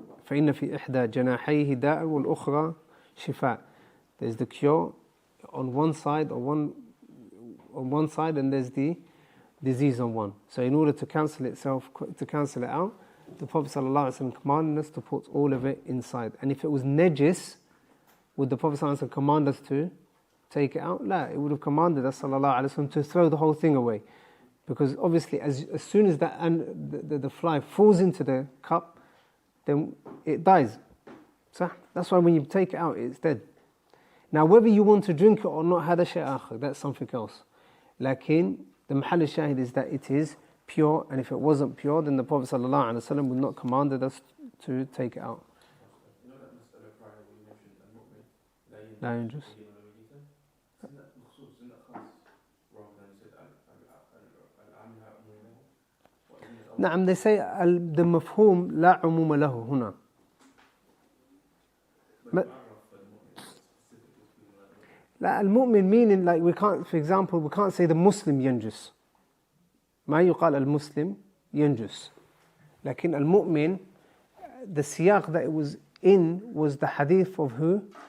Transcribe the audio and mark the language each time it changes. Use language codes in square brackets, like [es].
[ar] فإن في إحدى جناحيه داء والأخرى شفاء. [en] There's the cure on one side, and there's the disease on one. So in order to cancel it out, the Prophet ﷺ commanded us to put all of it inside. And if it was najis, would the Prophet ﷺ command us to take it out? La, it would have commanded us ﷺ to throw the whole thing away. Because obviously as soon as the fly falls into the cup, then it dies. So that's why when you take it out, it's dead. Now whether you want to drink it or not, [ar] هذا شيء آخر, [en] that's something else. Lakin, the mahal shahid is that it is pure, and if it wasn't pure, then the Prophet ﷺ would not commanded us to take it out. You know that Masala prior when you mentioned al-mu'min, [ar] لا ينجس. [en] isn't that مخصوص, isn't that khas, rather than said al-amha umumahu? [ar] نعم, [en] they say the mafhum [ar] لا عموم له هنا. لا, المؤمن [en] meaning, like we can't, for example, we can't say the Muslim [ar] ينجس. ما يقال المسلم ينجس. لكن المؤمن, [en] the siyaq that it was in was the hadith of who?